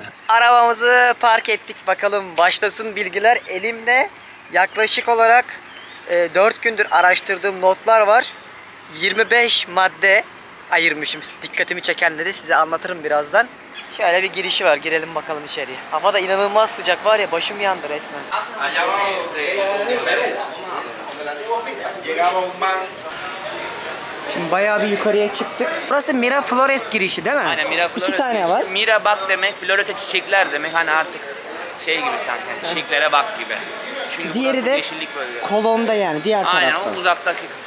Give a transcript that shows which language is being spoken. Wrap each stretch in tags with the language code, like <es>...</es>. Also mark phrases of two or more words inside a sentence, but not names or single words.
<tr>Arabamızı park ettik bakalım başlasın bilgiler. Elimde yaklaşık olarak 4 gündür araştırdığım notlar var. 25 madde ayırmışım. Dikkatimi çekenleri size anlatırım birazdan. Şöyle bir girişi var. Girelim bakalım içeriye. Hava da inanılmaz sıcak var ya, başım yandı resmen.</tr> <es>Allá abajo de Perú, donde la antigua Pisa, llegaba un man.</es> <tr>Şimdi bayağı bir yukarıya çıktık. Burası Miraflores girişi değil mi? Aynen, Mira İki tane var. Mira bak demek, florete çiçekler demek. Hani artık şey gibi sanki, hani çiçeklere bak gibi. Çünkü Diğeri burası de yeşillik bölgesi. kolonda yani diğer Aynen, tarafta. o uzaktaki kısım.</tr>